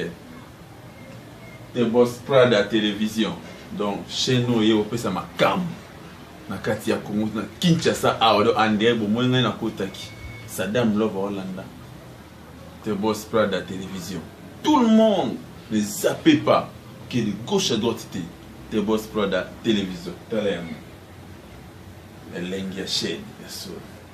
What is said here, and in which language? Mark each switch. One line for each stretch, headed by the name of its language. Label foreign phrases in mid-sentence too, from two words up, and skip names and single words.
French: The Boss Prada télévision. Donc, chez nous, il y a un cam.
Lingala: Na kati ya Congo, na Kinshasa,
French: en direct, au moins,
Lingala: na Kotaki.
French: Saddam Love Hollanda. The Boss Prada télévision. Tout le monde ne zappez pas que de gauche à droite, The Boss Prada télévision.
Lingala: Elengia chaîne, bien sûr.